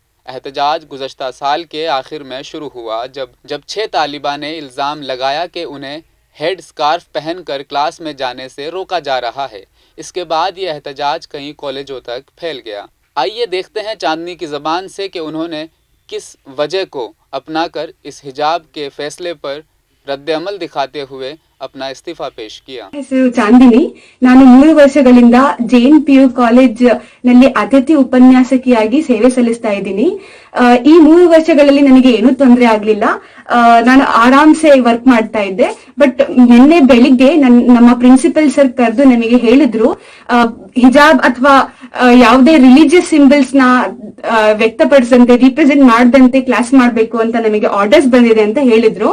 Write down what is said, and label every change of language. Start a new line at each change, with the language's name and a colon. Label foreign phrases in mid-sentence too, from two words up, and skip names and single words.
Urdu: احتجاج گزشتہ سال کے آخر میں شروع ہوا جب 6 طالبہ نے الزام لگایا کہ انہیں
English: head scarf
Urdu: پہن کر کلاس میں جانے سے روکا جا رہا ہے. اس کے بعد یہ احتجاج کئی کالجوں تک پھیل گیا. آئیے دیکھتے ہیں چاندنی کی زبان سے کہ انہوں نے کس وجہ کو اپنا کر اس حجاب کے فیصلے پر ردعمل دکھاتے ہوئے اپنا استعفیٰ پیش کیا.
Kannada: ಹೆಸರು ಚಾಂದಿನಿ. ನಾನು 3 ವರ್ಷಗಳಿಂದ ಜೈನ್ ಪಿಯು ಕಾಲೇಜ್ ನಲ್ಲಿ ಅತಿಥಿ ಉಪನ್ಯಾಸಕಿಯಾಗಿ ಸೇವೆ ಸಲ್ಲಿಸ್ತಾ ಇದ್ದೀನಿ. ಈ 3 ವರ್ಷಗಳಲ್ಲಿ ನನಗೆ ಏನೂ ತೊಂದರೆ ಆಗ್ಲಿಲ್ಲ. ನಾನು ಆರಾಮ್ಸೆ ವರ್ಕ್ ಮಾಡ್ತಾ ಇದ್ದೆ. ಬಟ್ ನಿನ್ನೆ ಬೆಳಿಗ್ಗೆ ನಮ್ಮ ಪ್ರಿನ್ಸಿಪಲ್ ಸರ್ ಕರೆದು ನಮಗೆ ಹೇಳಿದ್ರು, ಹಿಜಾಬ್ ಅಥವಾ ಯಾವುದೇ
English: religious symbols
Kannada: ನ ವ್ಯಕ್ತಪಡಿಸಂತೆ ರಿಪ್ರೆಸೆಂಟ್ ಮಾಡದಂತೆ ಕ್ಲಾಸ್ ಮಾಡಬೇಕು ಅಂತ ನಮಗೆ ಆರ್ಡರ್ಸ್ ಬಂದಿದೆ ಅಂತ ಹೇಳಿದ್ರು.